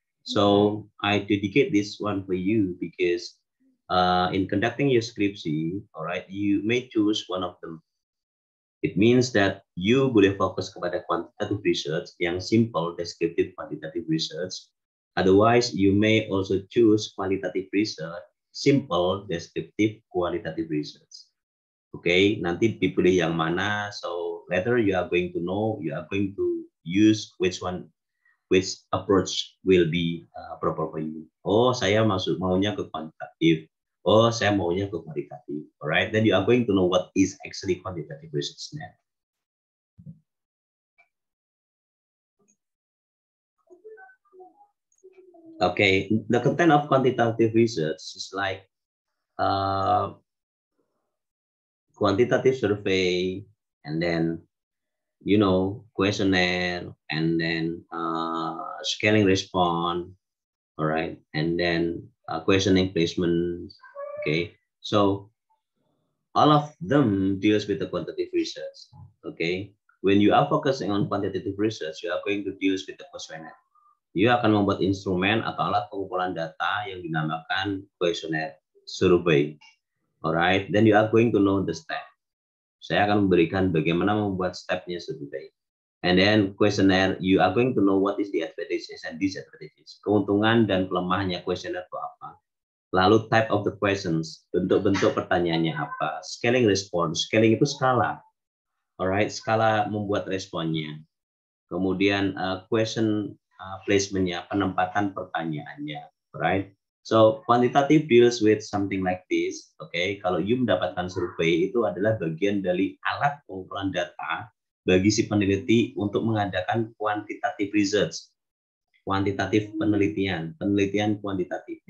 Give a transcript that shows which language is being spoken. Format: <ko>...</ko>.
<en>So I dedicate this one for you because in conducting your skripsi, all right, you may choose one of them. It means that you</en> <id>boleh fokus kepada</id> <en>quantitative research</en> <id>yang</id> <en>simple, descriptive quantitative research. Otherwise, you may also choose qualitative research, simple, descriptive qualitative research.</en> <id>Okay, nanti dipilih yang mana.</id> <en>So later you are going to know, you are going to use which approach will be proper for you.</en> <id>Oh, saya maunya ke kuantitatif. Oh, saya maunya ke kualitatif.</id> <en>Alright, then you are going to know what is actually quantitative research now. Okay, the content of quantitative research is like quantitative survey, and then questionnaire, and then scaling response, all right, and then questioning placement. Okay, so all of them deals with the quantitative research. Okay, when you are focusing on quantitative research, you are going to deal with the questionnaire.</en> <id>You akan membuat instrumen atau alat pengumpulan data yang dinamakan questionnaire survey.</id> <en>Alright, then you are going to know the step.</en> <id>Saya akan memberikan bagaimana membuat stepnya survey.</id> <en>And then questionnaire, you are going to know what is the advantages and disadvantages.</en> <id>Keuntungan dan kelemahannya questionnaire itu apa. Lalu</id> <en>type of the questions,</en> <id>bentuk-bentuk pertanyaannya apa.</id> <en>Scaling response, scaling</en> <id>itu skala. Alright, skala membuat responnya. Kemudian question placementnya, penempatan pertanyaannya.</id> <en>Alright. So quantitative deals with something like this.</en> <id>Okay, kalau you mendapatkan survei itu adalah bagian dari alat pengumpulan data bagi si peneliti untuk mengadakan quantitative research, kuantitatif penelitian kuantitatif.</id>